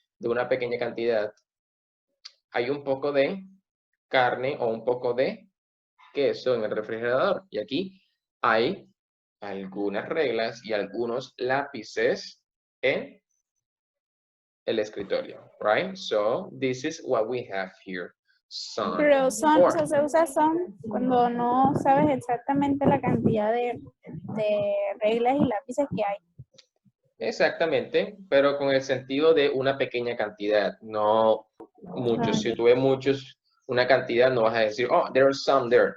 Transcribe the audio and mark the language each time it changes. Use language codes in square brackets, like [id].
[es] De una pequeña cantidad. Hay un poco de carne o un poco de queso en el refrigerador. Y aquí hay algunas reglas y algunos lápices en el escritorio, right? [en] So, this is what we have here. Some. [es] Pero son, se usa son cuando no sabes exactamente la cantidad de reglas y lápices que hay. Exactamente, pero con el sentido de una pequeña cantidad, no muchos. Si tú ves muchos, una cantidad, no vas a decir, [en] oh, there are some there.